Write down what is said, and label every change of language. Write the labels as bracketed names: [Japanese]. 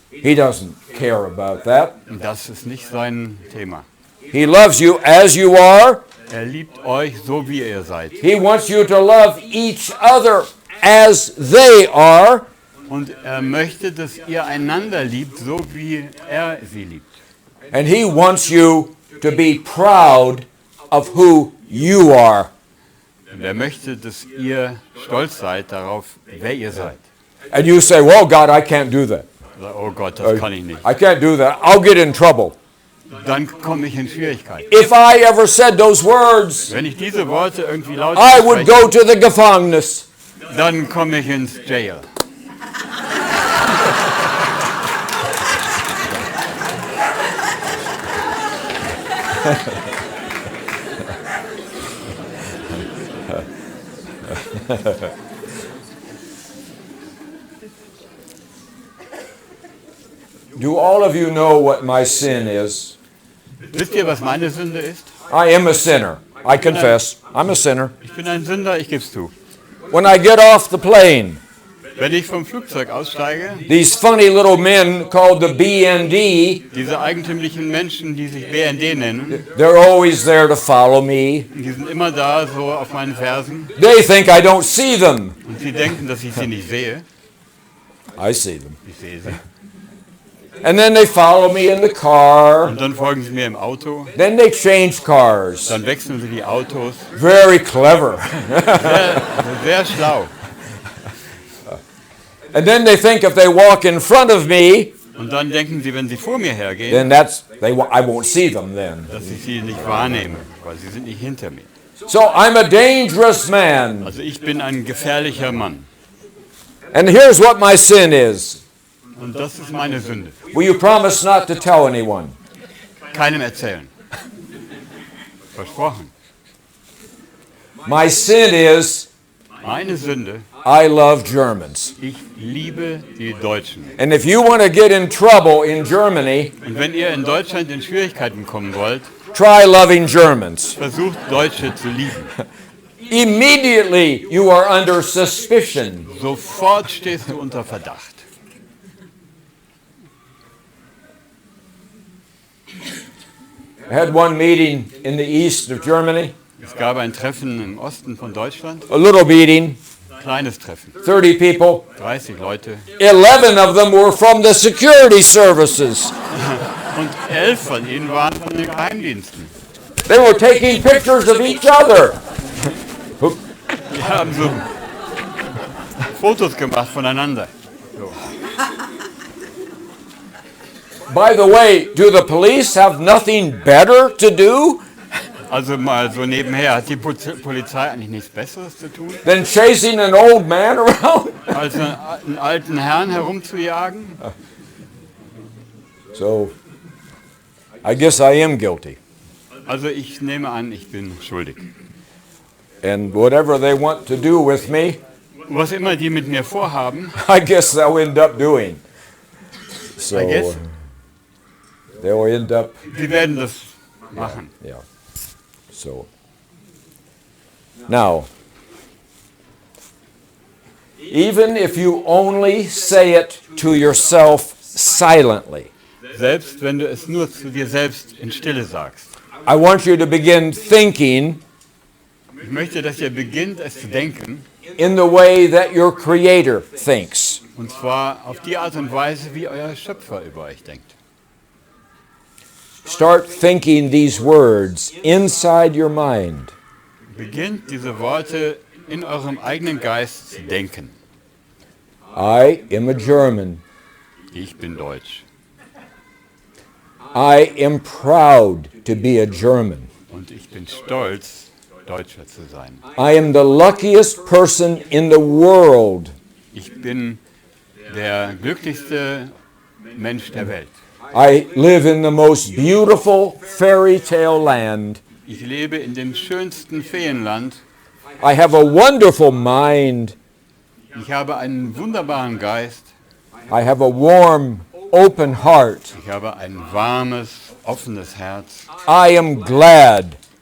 [English] He doesn't care about that. [German] Und das ist nicht sein Thema. [English] He loves you as you are, [German] Er liebt euch so, wie ihr seid. [English] He wants you to love each other as they are. [German] Und er möchte, dass ihr einander liebt, so wie er sie liebt. [English] And he wants you to be proud of who you are. [German] Und er möchte, dass ihr stolz seid darauf, wer ihr seid. [English] And you say, well, God, I can't do that. [German] Oder, oh Gott, das kann ich nicht. [English] I can't do that. I'll get in trouble. [German] Dann komme ich in Schwierigkeiten. [English] If I ever said those words, [German] Wenn ich diese Worte irgendwie laut [English] I would go [German] spreche, [English] to the [German] Gefängnis. dann komme ich ins [English] Jail. Do all of you know what my sin is? [German] Wisst ihr, was meine Sünde ist? [English] I am a sinner. I confess. I'm a sinner. [German] Ich bin ein Sünder, ich gebe es zu. [English] When I get off the plane, [German] Wenn ich vom Flugzeug aussteige, [English] these funny little men called the BND, [German] diese eigentümlichen Menschen, die sich BND nennen, [English] they're always there to follow me. [German] die sind immer da, so auf meinen Fersen. [English] They think I don't see them. [German] Und sie denken, dass ich sie nicht sehe. [English] I see them. [German] Ich sehe sie. [English] And then they follow me in the car. [German] Und dann folgen sie mir im Auto. [English] Then they change cars. [German] Dann wechseln sie die Autos. [English] Very clever. [German] Sehr schlau. [English] And then they think if they walk in front of me, [German] Und dann denken sie, wenn sie vor mir hergehen, [English] then I won't see them then. [German] dass ich sie nicht wahrnehme, weil sie sind nicht hinter mir. [English] So I'm a dangerous man. [German] Also ich bin ein gefährlicher Mann. [English] And here's what my sin is. [German] Und das ist meine Sünde. [English] Will you promise not to tell anyone? [German] Keinem erzählen. Versprochen. [English] My sin is [German] Meine Sünde, [English] I love Germans. [German] ich liebe die Deutschen. [English] And if you want to get in trouble in Germany, [German] Und wenn ihr in Deutschland in Schwierigkeiten kommen wollt, [English] try loving Germans. [German] versucht Deutsche zu lieben. [English] Immediately you are under suspicion. [German] Sofort stehst du unter Verdacht. [English] I had one meeting in the east of Germany, [German] Es gab ein Treffen im Osten von Deutschland, [English] a little meeting, [German] kleines Treffen, [English] 30 people. [German] 30 Leute. [English] 11 of them were from the security services. [German] Und 11 von ihnen waren von den Geheimdiensten. [English] They were taking pictures of each other. [German] Die haben so Fotos gemacht voneinander. [English] So. By the way, do the police have nothing better to do [German] Also mal so nebenher, hat die Polizei eigentlich nichts Besseres zu tun, [English] than chasing an old man around? [German] als einen alten Herrn herumzujagen? [English] So, I guess I am guilty. [German] Also ich nehme an, ich bin schuldig. [English] And whatever they want to do with me, [German] Was immer die mit mir vorhaben, [English] I guess they'll end up doing. So, I guess. they'll end up, [German] sie werden das machen. [English] yeah. So, now, even if you only say it to yourself silently, [German] Selbst wenn du es nur zu dir selbst in Stille sagst. [English] I want you to begin thinking [German] Ich möchte, dass ihr beginnt, es zu denken, [English] in the way that your Creator thinks. [German] und zwar auf die Art und Weise, wie euer Schöpfer über euch denkt. [English] Start thinking these words inside your mind. [German] Beginnt diese Worte in eurem eigenen Geist zu denken. [English] I am a German. [German] Ich bin deutsch. [English] I am proud to be a German. [German] Und ich bin stolz, Deutscher zu sein. [English] I am the luckiest person in the world. [German] Ich bin der glücklichste Mensch der Welt. [English] I live in the most beautiful fairy tale land. [German] Ich lebe in dem schönsten Feenland. [English] I have a wonderful mind. [German] Ich habe einen wunderbaren Geist. [English] I have a warm, open heart. [German] Ich habe ein warmes, offenes Herz. [English] I am glad